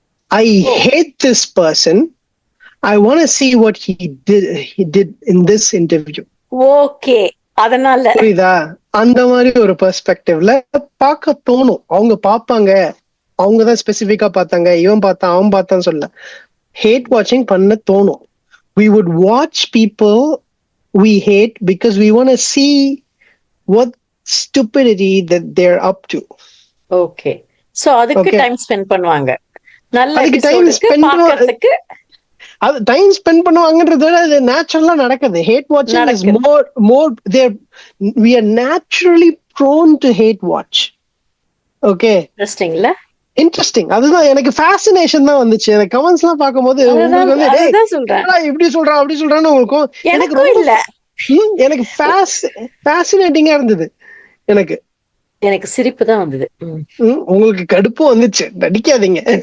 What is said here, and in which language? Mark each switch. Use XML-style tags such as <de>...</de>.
<en>I hate this person, I want to see what he did in this interview.</en> <ta>Okay, அதனால புரியுதா? அந்த மாதிரி ஒரு பெர்ஸ்பெக்டிவ்ல பார்க்க தோணும். அவங்க பார்ப்பாங்க, அவங்கதான் ஸ்பெசிபிக்கா பார்த்தாங்க, இவன் பார்த்தான் அவன் பார்த்தான்னு சொல்ல. ஹேட் வாட்சிங் பண்ண தோணும்.</ta> <en>We would watch people we hate because we want to see what stupidity that they're up to.</en> <ta>Okay, so அதுக்கு டைம் ஸ்பெண்ட் பண்ணுவாங்க. நல்ல அதுக்கு டைம் எபிசோடுக்கு ஸ்பெண்ட் பார்க்கிறதுக்கு அது டைம் ஸ்பெண்ட் பண்ணுவாங்கன்றது அது நேச்சுரலா நடக்குது.</ta> <en>Had வாட்சிங் is more we are naturally prone to hate watch. Okay,</en> <ta>இன்ட்ரஸ்டிங்ல,</ta> <en>Interesting.</en> <ta>அதுதான் எனக்கு ஃபேசினேஷன் தான் வந்துச்சு. எனக்கு கமெண்ட்ஸ் எல்லாம் பார்க்கும்போது உங்களுக்கு வந்து இப்படி சொல்றான் அப்படி சொல்றான்னு உங்களுக்கும் எனக்கு ரொம்ப இல்ல, எனக்கு ஃபேசினேட்டிங்கா இருந்தது. எனக்கு சிரிப்பு தான் வந்தது. உங்களுக்கு கடுப்பும் வந்துச்சு, நடிக்காதீங்க.</ta>